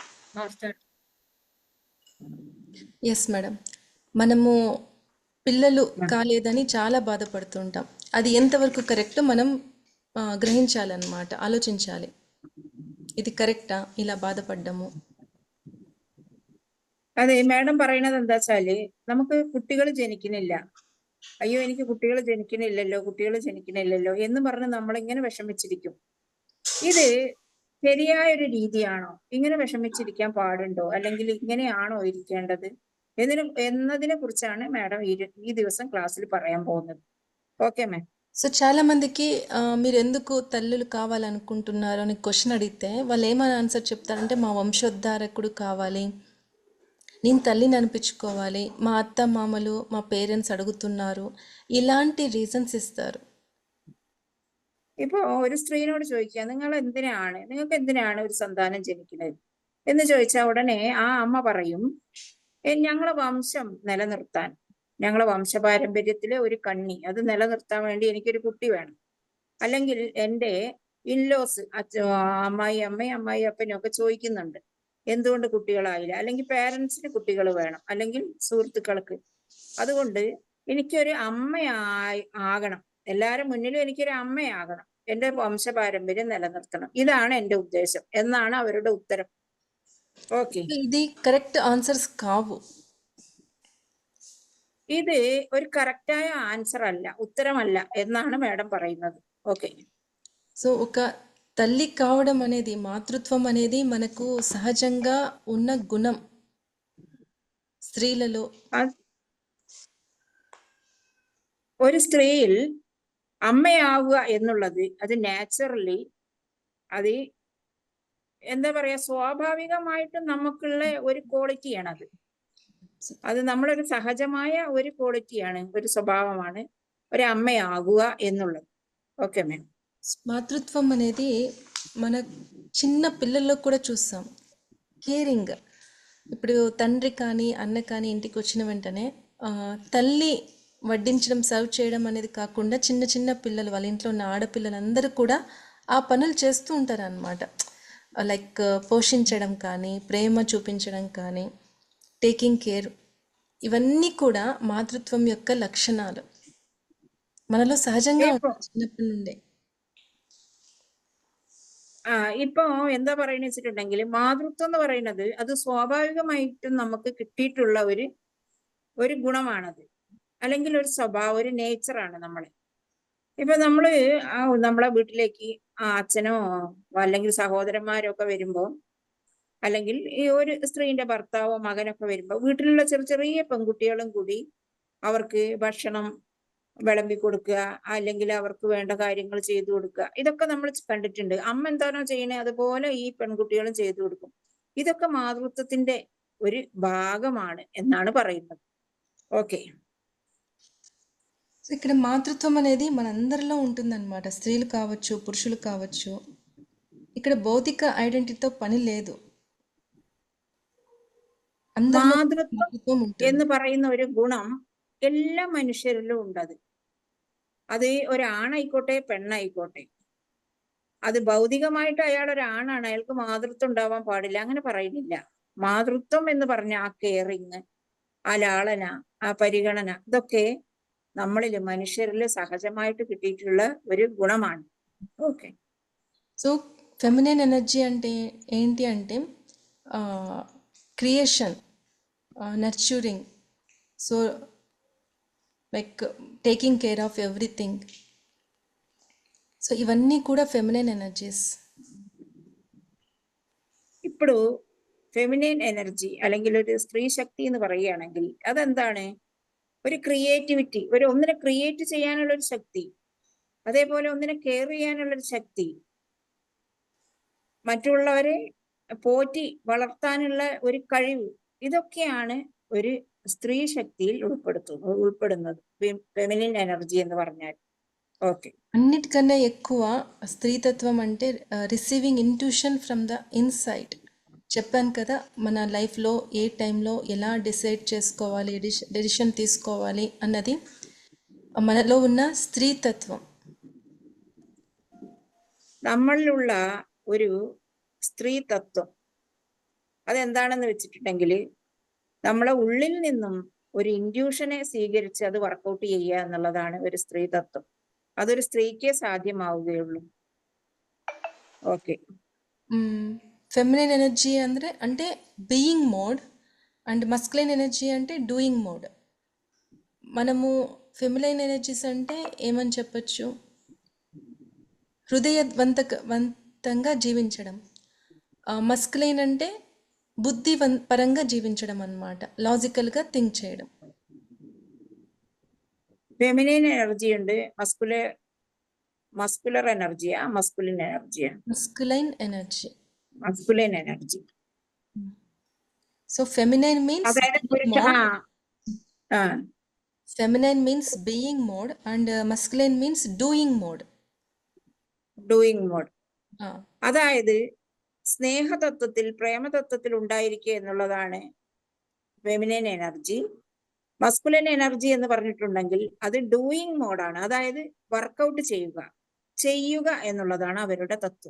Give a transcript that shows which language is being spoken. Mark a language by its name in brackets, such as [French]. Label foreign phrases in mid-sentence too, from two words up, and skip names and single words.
[Telugu] మాస్టర్ [English] yes madam. [Telugu] మనము పిల్లలు కాలేదని చాలా బాధపడుతుంటాం. అది ఎంతవరకు కరెక్టో మనం గ్రహించాలన్నమాట, ఆలోచించాలి. ఇది కరెక్టా ఇలా బాధపడ్డము? [Malayalam] അതെ മാഡം പറയുന്നത് എന്താ വെച്ചാല് നമുക്ക് കുട്ടികൾ ജനിക്കുന്നില്ല, അയ്യോ എനിക്ക് കുട്ടികൾ ജനിക്കുന്നില്ലല്ലോ എന്ന് പറഞ്ഞ് നമ്മളിങ്ങനെ വിഷമിച്ചിരിക്കും. ഇത് ശരിയായ ഒരു രീതിയാണോ? ഇങ്ങനെ വിഷമിച്ചിരിക്കാൻ പാടുണ്ടോ? അല്ലെങ്കിൽ ഇങ്ങനെയാണോ ഇരിക്കേണ്ടത് എന്നതിനെ കുറിച്ചാണ് മാഡം ഈ ദിവസം ക്ലാസ്സിൽ പറയാൻ പോകുന്നത്. [English] okay ma'am. [Telugu] సో చాలా మందికి మీరు ఎందుకు తల్లులు కావాలనుకుంటున్నారు అని క్వశ్చన్ అడిగితే వాళ్ళు ఏమని ఆన్సర్ చెప్తారంటే మా వంశోద్ధారకుడు కావాలి, నేను తల్లిని అనిపించుకోవాలి, మా అత్త మామలు మా పేరెంట్స్ అడుగుతున్నారు, ఇలాంటి రీజన్స్ ఇస్తారు. [Malayalam] ഇപ്പൊ ഒരു സ്ത്രീയോട് ചോദിക്കുക, നിങ്ങൾക്ക് എന്തിനാണ് ഒരു സന്താനം ജനിക്കുന്നത് എന്ന് ചോദിച്ചാൽ ഉടനെ ആ അമ്മ പറയും, ഞങ്ങളെ വംശം നിലനിർത്താൻ, ഞങ്ങളെ വംശപാരമ്പര്യത്തിലെ ഒരു കണ്ണി അത് നിലനിർത്താൻ വേണ്ടി എനിക്കൊരു കുട്ടി വേണം. അല്ലെങ്കിൽ എൻ്റെ ഇൻലോസ് അമ്മായി അപ്പനും ഒക്കെ ചോദിക്കുന്നുണ്ട് എന്തുകൊണ്ട് കുട്ടികളായില്ല, അല്ലെങ്കിൽ പേരൻസിന് കുട്ടികൾ വേണം, അല്ലെങ്കിൽ സുഹൃത്തുക്കൾക്ക്. അതുകൊണ്ട് എനിക്കൊരു ആകണം, എല്ലാരും മുന്നിലും എനിക്കൊരു അമ്മയാകണം, എന്റെ വംശപാരമ്പര്യം നിലനിർത്തണം, ഇതാണ് എന്റെ ഉദ്ദേശം എന്നാണ് അവരുടെ ഉത്തരം. ഓക്കെ. [Telugu] ఇది [English] correct answers [Telugu] కావు. [Malayalam] ഇത് ഒരു [English] correct answer [Malayalam] അല്ല, ഉത്തരമല്ല എന്നാണ് മാഡം പറയുന്നത്. ഓക്കെ. [Telugu] సో ఒక తల్లి కావడం అనేది, మాతృత్వం అనేది మనకు సహజంగా ఉన్న గుణం స్త్రీలలో. [Malayalam] ഒരു സ്ത്രീയിൽ അമ്മയാവുക എന്നുള്ളത് അത് നാച്ചുറലി, അത് എന്താ പറയാ, സ്വാഭാവികമായിട്ടും നമുക്കുള്ള ഒരു ക്വാളിറ്റിയാണ് അത്. അത് നമ്മളൊരു സഹജമായ ഒരു ക്വാളിറ്റിയാണ്, ഒരു സ്വഭാവമാണ് ഒരു അമ്മയാകുക എന്നുള്ളത്. [English] okay madam. [Telugu] మాతృత్వం అనేది మన చిన్న పిల్లల్లో కూడా చూస్తాం. కేరింగ్. ఇప్పుడు తండ్రి కానీ అన్న కానీ ఇంటికి వచ్చిన వెంటనే తల్లి వడ్డించడం, సర్వ్ చేయడం అనేది కాకుండా చిన్న చిన్న పిల్లలు, వాళ్ళ ఇంట్లో ఉన్న ఆడపిల్లలందరూ కూడా ఆ పనులు చేస్తూ ఉంటారు అన్నమాట. లైక్ పోషించడం కానీ, ప్రేమ చూపించడం కానీ, [English] taking care, [Telugu] ఇవన్నీ కూడా మాతృత్వం యొక్క లక్షణాలు మనలో సహజంగా [Malayalam] ഇപ്പൊ [Telugu] ఉంటాయి చిన్నప్పటి నుండే. [Malayalam] ഇപ്പൊ എന്താ പറയുന്നത് വെച്ചിട്ടുണ്ടെങ്കിൽ, മാതൃത്വം എന്ന് പറയുന്നത് അത് സ്വാഭാവികമായിട്ടും നമുക്ക് കിട്ടിയിട്ടുള്ള ഒരു ഗുണമാണത്, അല്ലെങ്കിൽ ഒരു സ്വഭാവം, ഒരു നേച്ചറാണ് നമ്മളെ. ഇപ്പൊ നമ്മളെ വീട്ടിലേക്ക് അച്ഛനോ അല്ലെങ്കിൽ സഹോദരന്മാരോ ഒക്കെ വരുമ്പോ, അല്ലെങ്കിൽ ഈ ഒരു സ്ത്രീന്റെ ഭർത്താവോ മകനൊക്കെ വരുമ്പോ വീട്ടിലുള്ള ചെറിയ ചെറിയ പെൺകുട്ടികളും കൂടി അവർക്ക് ഭക്ഷണം വിളമ്പി കൊടുക്കുക, അല്ലെങ്കിൽ അവർക്ക് വേണ്ട കാര്യങ്ങൾ ചെയ്തു കൊടുക്കുക, ഇതൊക്കെ നമ്മൾ കണ്ടിട്ടുണ്ട്. അമ്മ എന്താണോ ചെയ്യണേ അതുപോലെ ഈ പെൺകുട്ടികളും ചെയ്തു കൊടുക്കും. ഇതൊക്കെ മാതൃത്വത്തിന്റെ ഒരു ഭാഗമാണ് എന്നാണ് പറയുന്നത്. [Telugu] ఓకే. సో ఇక్కడ మాతృత్వం అనేది మనందరిలో ఉంటుందన్నమాట. స్త్రీలు కావచ్చు, పురుషులు కావచ్చు. ఇక్కడ భౌతిక ఐడెంటిటీతో పని లేదు. అందరిలో [Malayalam] മാതൃത്വം [Telugu] మాతృత్వం ఉంటుంది. [Malayalam] എന്ന് പറയുന്ന ഒരു ഗുണം എല്ലാ മനുഷ്യരിലും ഉണ്ടത്. അത് ഒരാണായിക്കോട്ടെ പെണ്ണായിക്കോട്ടെ, അത് ഭൗതികമായിട്ട് അയാൾ ഒരാണാണ്, അയാൾക്ക് മാതൃത്വം ഉണ്ടാവാൻ പാടില്ല, അങ്ങനെ പറയുന്നില്ല. മാതൃത്വം എന്ന് പറഞ്ഞ ആ കെയറിങ്, ആ ലാളന, ആ പരിഗണന, ഇതൊക്കെ നമ്മളില് മനുഷ്യരില് സഹജമായിട്ട് കിട്ടിയിട്ടുള്ള ഒരു ഗുണമാണ്. [Telugu] ఓకే. సో [English] feminine energy [Telugu] అంటే ఏంటి అంటే [English] creation, nurturing, so like taking care of everything. [Telugu] సో ఇవన్నీ కూడా [English] feminine energies. [Malayalam] ఇప్పుడు [English] feminine energy [Malayalam] അല്ലെങ്കിൽ ഒരു സ്ത്രീ ശക്തി എന്ന് പറയുകയാണെങ്കിൽ അതെന്താണ്? ഒരു ക്രിയേറ്റിവിറ്റി, ഒന്നിനെ ക്രിയേറ്റ് ചെയ്യാനുള്ള ഒരു ശക്തി, അതേപോലെ ഒന്നിനെ കെയർ ചെയ്യാനുള്ള ഒരു ശക്തി, മറ്റുള്ളവരെ പോറ്റി വളർത്താനുള്ള ഒരു കഴിവ്, ഇതൊക്കെയാണ് ഒരു സ്ത്രീ ശക്തിയിൽ ഉൾപ്പെടുന്നത് [English] feminine energy [Malayalam] എന്ന് പറഞ്ഞാൽ. [Telugu] ఓకే. అన్నిటికన్నా ఎక్కువ స్త్రీతత్వం అంటే [English] receiving intuition from the inside. [Telugu] చెప్పాను కదా, మన లైఫ్లో ఏ టైంలో ఎలా డిసైడ్ చేసుకోవాలి, డెసిషన్ తీసుకోవాలి అన్నది మనలో ఉన్న స్త్రీతత్వం. [Malayalam] നമ്മളിലുള്ള ഒരു സ്ത്രീ തത്വം, അതെന്താണെന്ന് വെച്ചിട്ടുണ്ടെങ്കിൽ നമ്മളെ ഉള്ളിൽ നിന്നും ഒരു ഇൻഡ്യൂഷനെ സ്വീകരിച്ച് അത് വർക്കൗട്ട് ചെയ്യുക എന്നുള്ളതാണ് ഒരു സ്ത്രീ തത്വം. അതൊരു സ്ത്രീക്കേ സാധ്യമാവുകയുള്ളൂ. ഓക്കെ. [English] feminine energy అంటే being mode and masculine energy అంటే doing mode. [Telugu] మనము [English] feminine energies [Telugu] అంటే ఏమని చెప్పచ్చు, హృదయవంతంగా జీవించడం. మస్కులైన్ అంటే బుద్ధి పరంగా జీవించడం అన్నమాట, [English] logically think [Telugu] చేయడం. [English] feminine energy ഉണ്ട്, muscular energy, masculine energy? masculine energy. masculine energy. so feminine means [Malayalam] അതായത് [English] feminine means being mode and masculine means doing mode. doing mode. [Malayalam] അതായത് സ്നേഹതത്വത്തിൽ, പ്രേമതത്വത്തിൽ ഉണ്ടായിരിക്കുക എന്നുള്ളതാണ് [English] feminine energy. masculine energy [Malayalam] എന്ന് പറഞ്ഞിട്ടുണ്ടെങ്കിൽ അത് [English] doing mode, [Malayalam] അതായത് വർക്കൗട്ട് ചെയ്യുക എന്നുള്ളതാണ് അവരുടെ തത്വം.